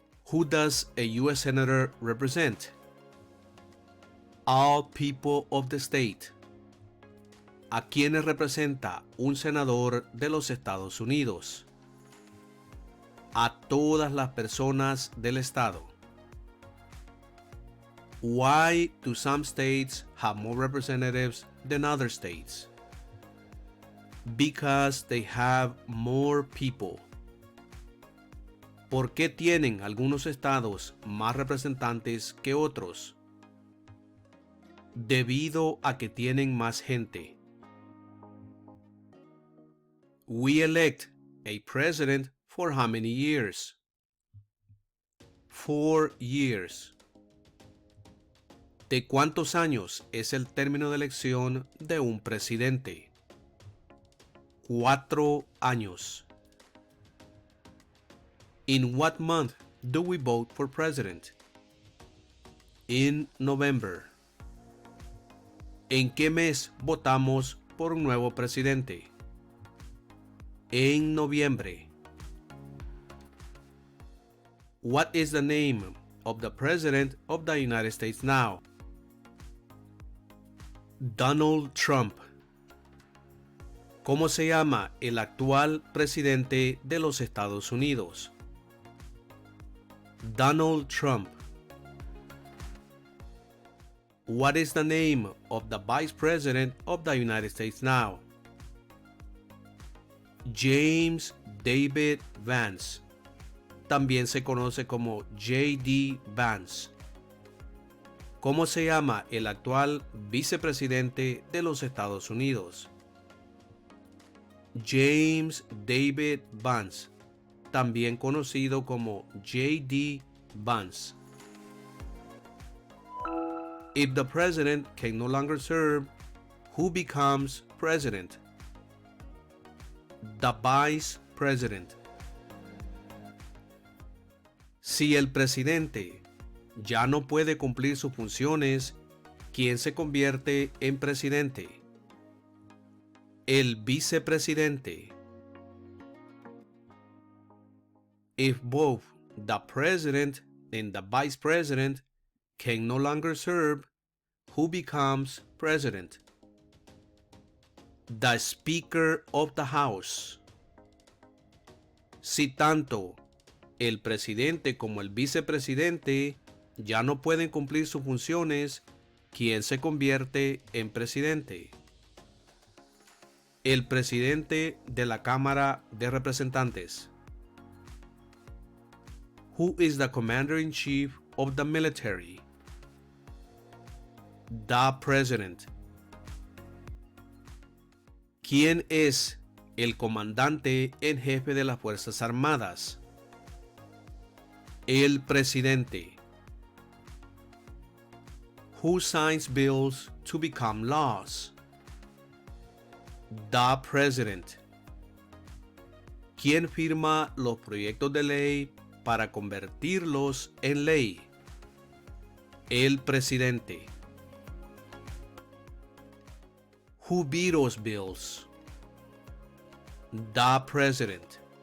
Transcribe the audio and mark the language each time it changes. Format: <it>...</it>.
<en>Who does a U.S. Senator represent? All people of the state.</en> <es>¿A quiénes representa un senador de los Estados Unidos? A todas las personas del estado.</es> <en>Why do some states have more representatives than other states? Because they have more people.</en> <es>¿Por qué tienen algunos estados más representantes que otros? Debido a que tienen más gente.</es> <en>We elect a president for how many years? 4 years.</en> <es>¿De cuántos años es el término de elección de un presidente? 4 años.</es> <en>In what month do we vote for president? In November.</en> <es>¿En qué mes votamos por un nuevo presidente? En noviembre.</es> <en>What is the name of the President of the United States now? Donald Trump.</en> <es>¿Cómo se llama el actual presidente de los Estados Unidos? Donald Trump.</es> <en>What is the name of the Vice President of the United States now? James David Vance.</en> <es>También se conoce como J.D. Vance. ¿Cómo se llama el actual vicepresidente de los Estados Unidos? James David Vance, también conocido como J.D. Vance.</es> <en>If the president can no longer serve, who becomes president? The vice president.</en> <es>Si el presidente ya no puede cumplir sus funciones, ¿quién se convierte en presidente? El vicepresidente.</es> <en>If both the president and the vice president can no longer serve, who becomes president? The Speaker of the House.</en> <es>Si tanto el presidente como el vicepresidente ya no pueden cumplir sus funciones, ¿quién se convierte en presidente? El presidente de la Cámara de Representantes.</es> <en>Who is the commander-in-chief of the military? The president.</en> <es>¿Quién es el comandante en jefe de las Fuerzas Armadas? El presidente.</es> <en>Who signs bills to become laws? The president.</en> <es>¿Quién firma los proyectos de ley para convertirlos en ley? El presidente.</es> <en>Who vetoes bills? The president.</en>